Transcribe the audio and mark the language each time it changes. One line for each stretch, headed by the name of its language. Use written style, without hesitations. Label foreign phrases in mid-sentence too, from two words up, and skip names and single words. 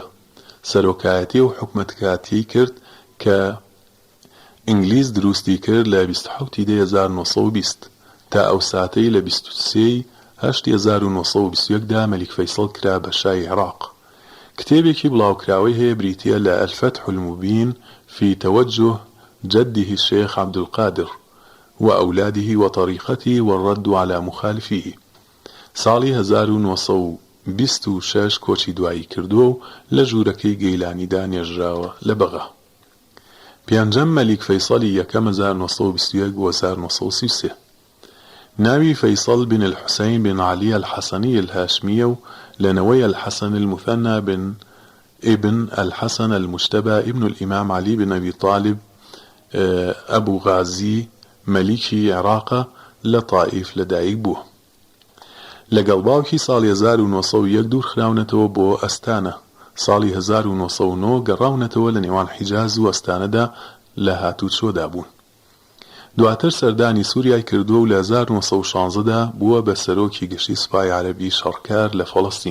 Central Kurdish: سەرۆکایەتی و حکومەتکاتی کرد کە ئینگلیز دروستی کرد لە 27 دەی 1920 تا ئەو ساتەی لە 23 هەشتی 1921 دا مەلیک فەیسەڵ کرا بە شای عێراق. کتێبێکی بڵاوکراوەی هەیە بریتیە لە الفتح المبین في توجه جده الشيخ عبد القادر وأولاده وطريقته والرد على مخالفيه. ساڵی 1926 کۆچی دوایی کردووە و لە ژوورەکەی گەیلانیدا نێژراوە لە بەغا. پێنجەم مەلیک فەیسەڵی یەکەم 1921 بۆ 1933. ناوی فەیسەڵ بن الحسين بن علي الحسني الهاشمية و لەنەوەی الحسن المثنى بن ابن الحسن المجتبى ابن الإمام علي بن أبي طالب أبو غازي مەلیکی عێراقە لە طائف لەدایک بووە. لەگەڵ باوکی ساڵی 1901 دوور خراونەتەوە بۆ ئەستانە. ساڵی 1909 گەڕاونەتەوە لە نێوان حیجاز و ئەستانەدا لە هاتوچۆدا بوون. دواتر سەردانی سووریای کردووە و لە 1916دا بووە بە سەرۆکی گشتی سوپای عەرەبی شەڕکار لە فەڵەستین.